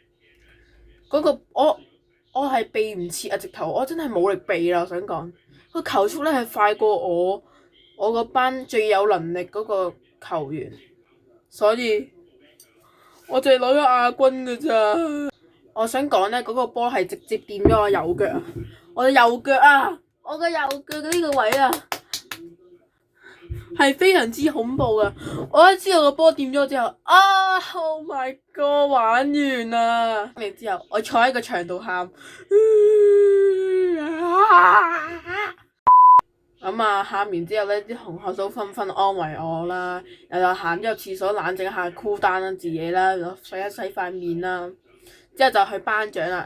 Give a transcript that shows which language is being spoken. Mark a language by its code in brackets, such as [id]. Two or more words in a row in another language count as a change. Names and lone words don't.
[yue] 嗰個我係避唔切啊！直頭我真係冇力避啦！我想講個球速咧係快過我個班最有能力嗰個球員，所以我淨係攞咗亞軍㗎咋。我想講咧，嗰個波係直接掂咗我右腳啊！我嘅右腳啊！我嘅右腳嘅呢個位啊，係非常之恐怖噶。我一知道個波掂咗之後 ， [en] Oh my god， [yue] 玩完啦！然之後我坐喺個牆度喊，咁啊喊完之後咧，啲同學都紛紛安慰我啦，又行咗入廁所冷靜下 [en] cool down [yue] 啦自己啦，然後洗一洗塊面啦，之後就去頒獎啦。